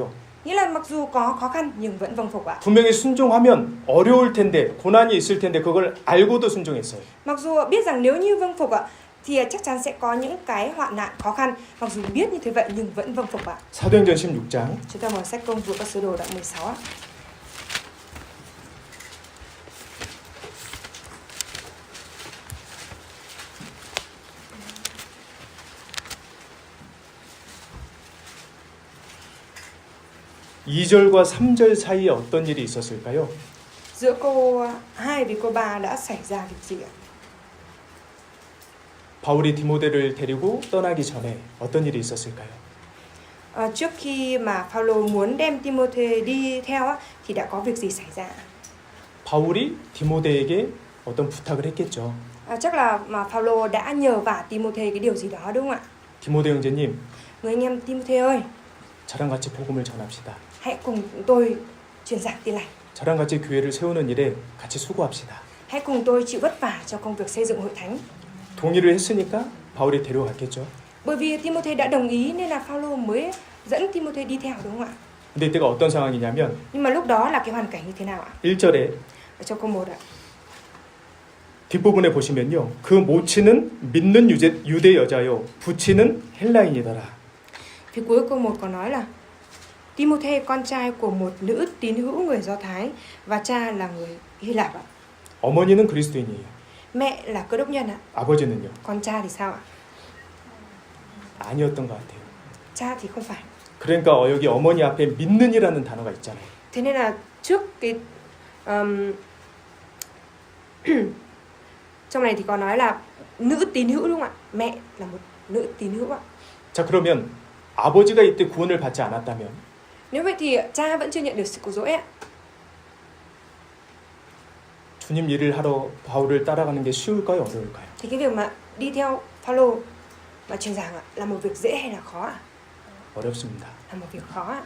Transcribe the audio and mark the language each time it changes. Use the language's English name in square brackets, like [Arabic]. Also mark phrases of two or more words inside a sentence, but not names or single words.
[Vietnamese] Nghĩa là mặc dù có khó khăn nhưng vẫn vâng phục ạ. [Korean] 분명히 순종하면 어려울 텐데, 고난이 있을 텐데 그걸 알고도 순종했어요. [Vietnamese] Mặc dù biết rằng nếu như vâng phục ạ thì chắc chắn sẽ có những cái hoạn nạn khó khăn, mặc dù biết như thế vậy nhưng vẫn vâng phục ạ. [Korean] 사도행전 16장 [Vietnamese] Chúng ta mở sách Công vụ các sứ đồ đoạn 16 ạ. [Korean] 이 2절과 3절 사이에 어떤 일이 있었을까요? [Vietnamese] Giữa câu 2 với câu 3 đã xảy ra việc gì ạ? [Korean] 바울이 디모데를 데리고 떠나기 전에 어떤 일이 있었을까요? [Vietnamese] Trước khi mà Phaolô muốn đem Timôthê đi theo á, thì đã có việc gì xảy ra? [Korean] 바울이 디모데에게 어떤 부탁을 했겠죠. [Vietnamese] Chắc là mà Phaolô đã nhờ vả Timôthê cái điều gì đó, đúng không ạ? [Korean] 디모데 형제님, [Vietnamese] Người anh em Timôthê ơi, [Korean] 저랑 같이 복음을 전합시다. [Vietnamese] hãy cùng tôi truyền giảng tin lành. [Korean] 저랑 같이 교회를 세우는 일에 같이 수고합시다. [Vietnamese] Hãy cùng tôi chịu vất vả cho công việc xây dựng hội thánh. [Korean] 동의를 했으니까 바울이 데려갔겠죠. [Vietnamese] Bởi vì Timôthê đã đồng ý nên là Phaolô mới dẫn Timôthê đi theo, đúng không ạ? [Korean] 근데 이때가 어떤 상황이냐면 [Vietnamese] Nhưng mà lúc đó là cái hoàn cảnh như thế nào ạ? [Korean] 1절에 [Vietnamese] Ở trong câu 1 ạ. [Korean] 뒷부분에 보시면요. 그 모친은 믿는 유대 여자요 부친은 헬라인이더라. [Vietnamese] Phía cuối câu 1 có nói là Timôthê con trai của một nữ tín hữu người Do Thái và cha là người Hy Lạp ạ. [Korean] 어머니는 그리스도인이에요. [Vietnamese] Mẹ là Cơ đốc nhân ạ. [Korean] 아버지는요? [Vietnamese] Còn cha thì sao ạ? [Korean] 아니었던 것 같아요. [Vietnamese] Cha thì không phải. [Korean] 그러니까 여기 어머니 앞에 믿는이라는 단어가 있잖아요. [Vietnamese] Thế nên là trước cái trong này thì có nói là nữ tín hữu đúng không ạ? Mẹ là một nữ tín hữu ạ. [Korean] 자, 그러면 아버지가 이때 구원을 받지 않았다면 [Vietnamese] Nếu vậy thì cha vẫn chưa nhận được sự cứu rỗi ạ. [Korean] 주님 일을 하러 바울을 따라가는 게 쉬울까요, 어려울까요? [Vietnamese] Thì cái việc mà đi theo Phaolô mà truyền giảng ạ, là một việc dễ hay là khó ạ? [Korean] 어렵습니다. [Vietnamese] Là một việc khó ạ.